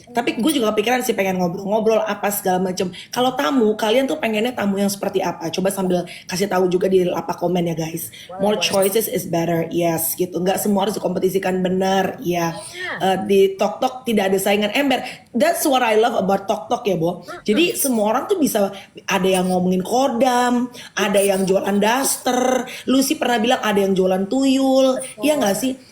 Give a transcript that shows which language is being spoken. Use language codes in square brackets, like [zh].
[id] Tapi gue juga kepikiran sih pengen ngobrol-ngobrol apa segala macem. Kalau tamu, kalian tuh pengennya tamu yang seperti apa? Coba sambil kasih tahu juga di lapak komen ya guys. [en] More choices is better. Yes [id] gitu. Nggak semua harus dikompetisikan, benar. Ya. Di Tok tidak ada saingan ember. [en] That's what I love about Tok ya, Bo. [id] Jadi semua orang tuh bisa, ada yang ngomongin kodam, ada yang jualan daster, Lucy pernah bilang ada yang jualan tuyul, iya nggak sih?